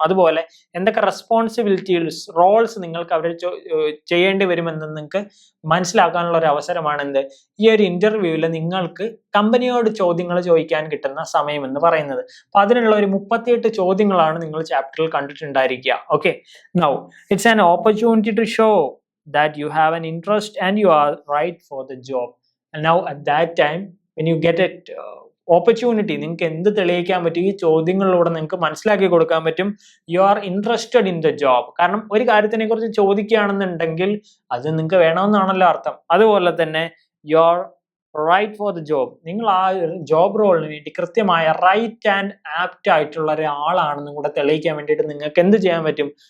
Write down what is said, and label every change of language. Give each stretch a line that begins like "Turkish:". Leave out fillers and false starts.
Malayalam: അതുപോലെ എന്തൊക്കെ responsibilities, Rolls നിങ്ങൾക്ക് അവിടെ ചെയ്യേണ്ടി വരുമെന്ന് നിങ്ങൾക്ക് മനസ്സിലാക്കാനുള്ള ഒരു അവസരമാണ് എന്ത്, ഈ ഒരു ഇന്റർവ്യൂവിൽ നിങ്ങൾക്ക് കമ്പനിയോട് ചോദ്യങ്ങൾ ചോദിക്കാൻ കിട്ടുന്ന സമയം എന്ന് പറയുന്നത്. അപ്പൊ അതിനുള്ള ഒരു 38 ചോദ്യങ്ങളാണ് നിങ്ങൾ ചാപ്റ്ററിൽ കണ്ടിട്ടുണ്ടായിരിക്കുക.
English: Okay, now it's an opportunity to show that you have an interest and you are right for the job. And now at that time when you get it opportunity,
Malayalam: നിങ്ങൾക്ക് എന്ത് തെളിയിക്കാൻ പറ്റും? ഈ ചോദ്യങ്ങളിലൂടെ നിങ്ങൾക്ക് മനസ്സിലാക്കി കൊടുക്കാൻ പറ്റും
English: You are interested in the job.
Malayalam: കാരണം ഒരു കാര്യത്തിനെ കുറിച്ച് ചോദിക്കുകയാണെന്നുണ്ടെങ്കിൽ അത് നിങ്ങൾക്ക് വേണമെന്നാണല്ലോ അർത്ഥം. അതുപോലെ തന്നെ
English: you are right for the job,
Malayalam: നിങ്ങൾ ആ ജോബ് റോളിന് വേണ്ടി കൃത്യമായ റൈറ്റ് ആൻഡ് ആപ്റ്റ് ആയിട്ടുള്ള ഒരാളാണെന്നും കൂടെ തെളിയിക്കാൻ വേണ്ടിയിട്ട് നിങ്ങൾക്ക് എന്ത് ചെയ്യാൻ പറ്റും?